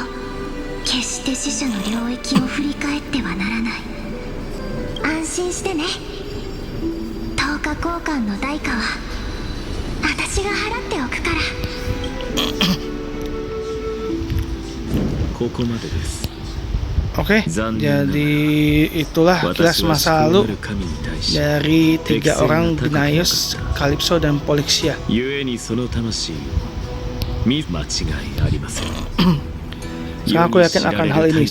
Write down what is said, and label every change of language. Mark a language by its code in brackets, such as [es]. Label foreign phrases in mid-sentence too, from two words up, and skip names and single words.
[ja] 決して死者の領域を振り返ってはならない。安心してね。10日交換の代価は私が払っておくから。ここまでです。 [id] Oke, jadi itulah kilas masa lalu dari 3 orang Gnaeus, Calypso, dan Polixia. Sekarang aku yakin akan hal ini.